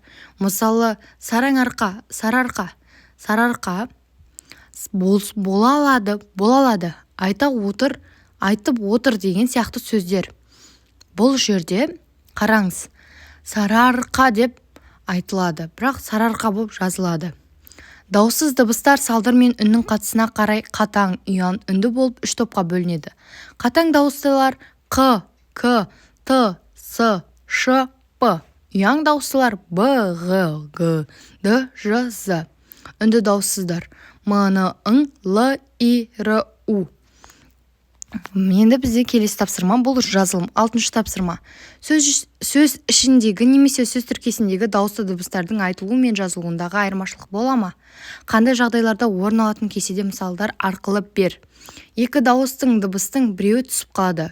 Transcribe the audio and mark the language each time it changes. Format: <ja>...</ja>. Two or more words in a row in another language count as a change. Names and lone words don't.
<kk>Мысалы, сарыарқа, бола алады, айтып отыр деген сияқты сөздер. Бұл жерде қараңыз, сарыарқа деп айтылады, бірақ сарыарқа болып жазылады. Дауыссыз дыбыстар салдыр мен үннің қатысына қарай қатаң, ұяң, үнді болып 3 топқа бөлінеді. Қатаң дауыстылар қ, к, т, с, ш, п. Ұяң дауыстылар б, ғ, г, д, ж, з. Үнді дауыссыздар м, н, ң, л, и, р, у. Енді бізде келесі тапсырма, бұл жазылым. 6 тапсырма. Сөз ішіндегі немесе сөз тіркесіндегі дауысты дыбыстардың айтылуы мен жазылуындағы айырмашылық бола ма? Қандай жағдайларда орын алатын кестеде мысалдар арқылы бер. Екі дауыстың дыбыстың біреуі түсіп қалады.</kk>